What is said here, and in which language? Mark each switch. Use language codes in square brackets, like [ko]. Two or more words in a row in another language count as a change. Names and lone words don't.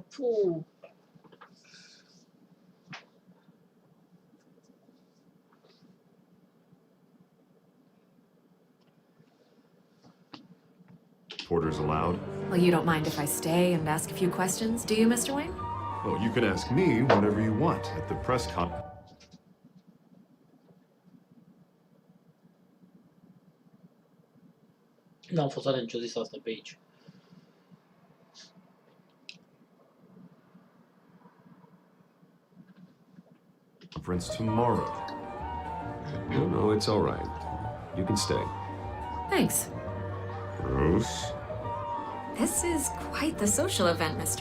[en] Puh. Porters allowed? Well, you don't mind if I stay and ask a few questions, do you, Mr. Wayne? Well, you can ask me whatever you want at the press con. [ro] N-am fost atent ce-o zis asta pe aici. [en] Conference tomorrow. No, it's all right. You can stay. Thanks. Bruce? This is quite the social event, Mr.